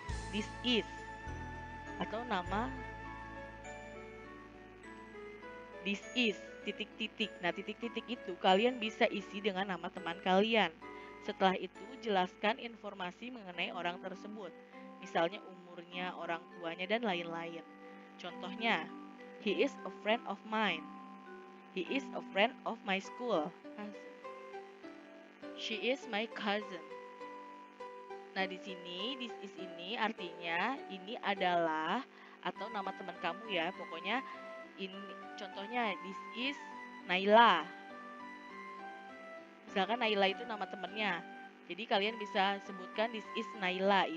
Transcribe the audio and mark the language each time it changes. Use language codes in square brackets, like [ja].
[en] This is, [id] atau nama [en] this is, [id] titik-titik. Nah, titik-titik itu kalian bisa isi dengan nama teman kalian. Setelah itu, jelaskan informasi mengenai orang tersebut. Misalnya umurnya, orang tuanya, dan lain-lain. [en] Contohnya, he is a friend of mine. He is a friend of my school. She is my cousin. [id] Nah, di sini [en] this is [id] ini artinya ini adalah atau nama teman kamu ya. Pokoknya ini contohnya [en] this is Naila. [id] Misalkan Naila itu nama temannya. Jadi kalian bisa sebutkan [en] this is Naila.